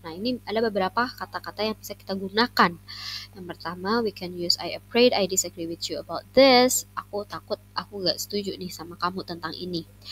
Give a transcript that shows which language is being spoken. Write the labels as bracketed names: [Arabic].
[Indonesian] Nah, ini ada beberapa kata-kata yang bisa kita gunakan. [English] Yang pertama, we can use I afraid, I disagree with you about this. [Indonesian] Aku takut, aku gak setuju nih sama kamu tentang ini.